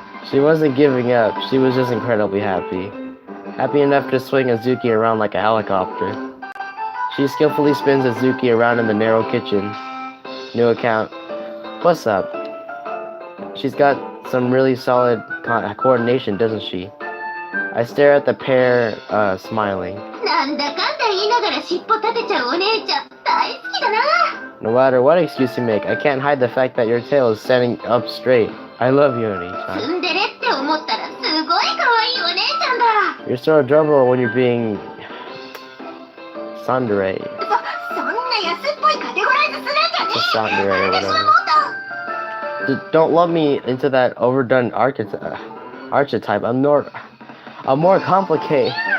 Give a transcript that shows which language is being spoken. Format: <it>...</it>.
<en>She wasn't giving up. She was just incredibly happy. Happy enough to swing Azuki around like a helicopter. She skillfully spins Azuki around in the narrow kitchen. New account. What's up? She's got some really solid coordination, doesn't she? I stare at the pair, smiling.</en> <ja>なんだかんだ言いながら尻尾立てちゃうお姉ちゃん大好きだな。</ja> <en>No matter what excuse you make, I can't hide the fact that your tail is standing up straight. I love you, Oni-chan.</en> <ja>ツンデレって思ったらすごい可愛いお姉ちゃんだ。</ja> <en>You're so adorable when you're being tsundere.</en> <ja>そんな安っぽいカテゴライズするんじゃね</ja> <en>It's tsundere or</en> <ja>え。私は</ja> <en>whatever.</en> <ja>もっと。</ja> <en>Don't love me into that overdone archetype. I'm more complicated.</en>